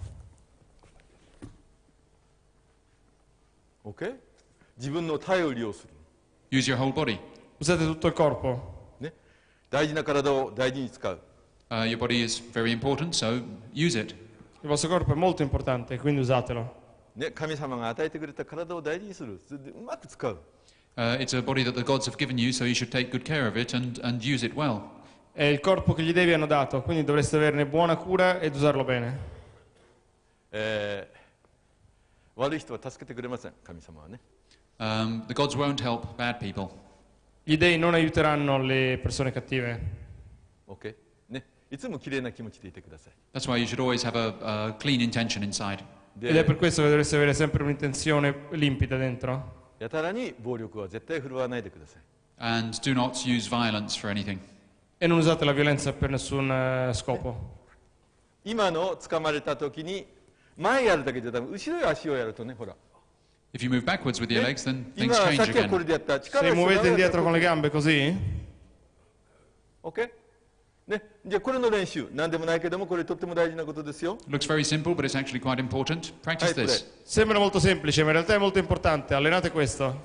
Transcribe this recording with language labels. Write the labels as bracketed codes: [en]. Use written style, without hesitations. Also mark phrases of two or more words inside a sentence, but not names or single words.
[ja] OK? 自分の体を利用する。 [en] Use your whole body. [it] Usate tutto il corpo. [ja] ね、大事な体を大事に使う。 [en] Your body is very important, so use it. [it] Il vostro corpo è molto importante, quindi usatelo. [ja] ね、神様が与えてくれた体を大事にする。それでうまく使う。 [en] It's a body that the gods have given you, so you should take good care of it and use it well. [it] È il corpo che gli devi hanno dato, quindi dovreste averne buona cura ed usarlo bene. [ja] 悪い人は助けてくれません、神様はね。 [en] The gods won't help bad people. [it] Gli dei non aiuteranno le persone cattive. [ja] OK? ね、いつも綺麗な気持ちでいてください。 [en] That's why you should always have a clean intention inside. [it] Ed è per questo che dovreste avere sempre un'intenzione limpida dentro. [ja] やたらに暴力は絶対振るわないでください。 [en] And do not use violence for anything. [it] E non usate la violenza per nessun scopo. [ja] 今の掴まれた時に前やるだけじゃダメ、後ろや足をやるとね、ほら。 [en] If you move backwards with your legs, then [ja] 今 [en] things [ja] さ [en] change [ja] っきはこれ [en] again. [ja] でやった。力 [it] Se [ja] を [it] muovete indietro con le gambe così, [ja] OK? ね、じゃあこれの練習、何でもないけども、これとっても大事なことですよ。 [en] Looks very simple, but it's actually quite important. Practice this. [it] sembra molto semplice, ma in realtà è molto importante. Allenate questo.